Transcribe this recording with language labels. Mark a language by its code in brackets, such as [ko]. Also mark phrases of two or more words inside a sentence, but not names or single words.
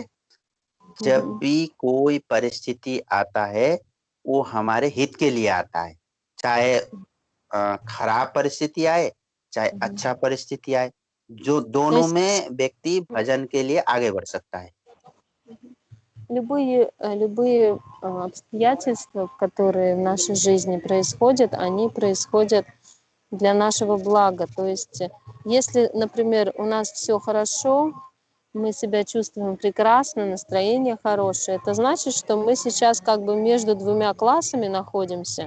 [hi] जब भी कोई परिस्थिति आता है, वो हमारे हित के लिए आता है। चाहे खराब परिस्थिति आए, चाहे अच्छा परिस्थिति आए, जो दोनों में व्यक्ति भजन के लिए आगे बढ़ सकता है। [ru] Любые обстоятельства, которые в нашей жизни происходят, они происходят для нашего блага. То есть, если, например, у нас все хорошо, мы себя чувствуем прекрасно, настроение хорошее, это значит, что мы сейчас как бы между двумя классами находимся.